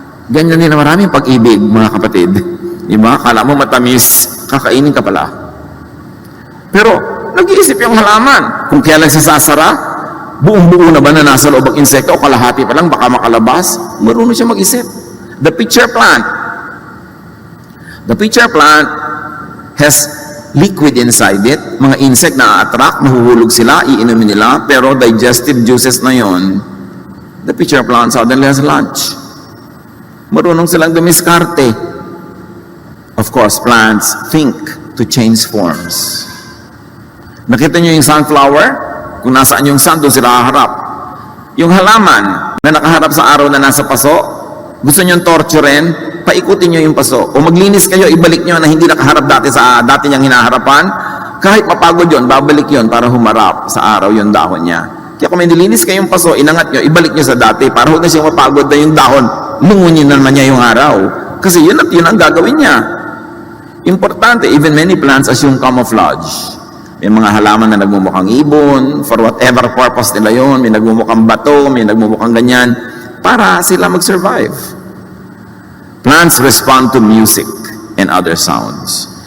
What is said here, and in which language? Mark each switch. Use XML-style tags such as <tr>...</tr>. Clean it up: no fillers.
<tl>Ganyan din na maraming pag-ibig, mga kapatid. Diba? Kala mo matamis, kakainin ka pala. Pero, nag-iisip yung halaman. Kung kailan siya sasara, buong-buo na ba na nasa loob ang insekto o kalahati pa lang, baka makalabas, marunong siya mag-isip.</tl> <en>The pitcher plant. The pitcher plant has liquid inside it.</en> <tl>Mga insect na attract, mahuhulog sila, iinumin nila, pero digestive juices na yon,</tl> <en>the pitcher plant suddenly has lunch.</en> <tl>Marunong silang dumiskarte.</tl> <en>Of course, plants think to change forms.</en> <tl>Nakita niyo yung sunflower? Kung nasaan yung sun, doon sila haharap. Yung halaman na nakaharap sa araw na nasa paso, gusto niyong torturin, paikutin nyo yung paso. O maglinis kayo, ibalik nyo na hindi nakaharap dati sa dati niyang hinaharapan. Kahit mapagod yon, babalik yon para humarap sa araw yung dahon niya. Kaya kung may nilinis kayong paso, inangat nyo, ibalik nyo sa dati para huwag na siyang mapagod na yung dahon. Lungunin na naman niya yung araw. Kasi yun at yun ang gagawin niya. Importante,</tl> <en>even many plants assume camouflage.</en> <tl>May mga halaman na nagmumukhang ibon,</tl> <en>for whatever purpose</en> <tl>nila yon, may nagmumukhang bato, may nagmumukhang ganyan, para sila mag-survive.</tl> <en>Plants respond to music and other sounds.</en>